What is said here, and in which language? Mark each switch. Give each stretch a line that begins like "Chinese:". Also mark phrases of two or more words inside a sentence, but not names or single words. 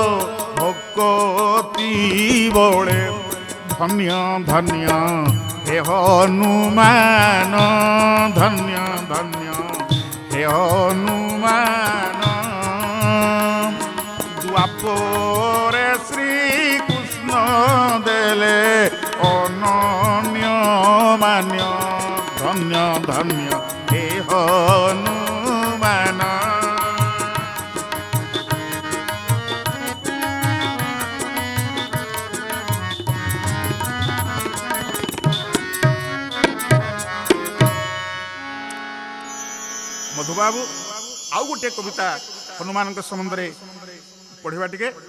Odia: ଭକତି ବୋଲେ ଧନ୍ୟ ଧନ୍ୟ ହେ ହନୁମାନ ଧନ୍ୟ ଧନ୍ୟ ହେ ହନୁମାନ ଦ୍ୱାପରେ ଶ୍ରୀକୃଷ୍ଣ ଦେଲେ ଅନନ୍ୟ ମାନ୍ୟ ଧନ୍ୟ ଧନ୍ୟ ହେ ହନୁମାନ ମଧୁବାବୁ ଆଉ ଗୋଟିଏ କବିତା ହନୁମାନଙ୍କ ସମ୍ବନ୍ଧରେ ପଢିବା ଟିକେ।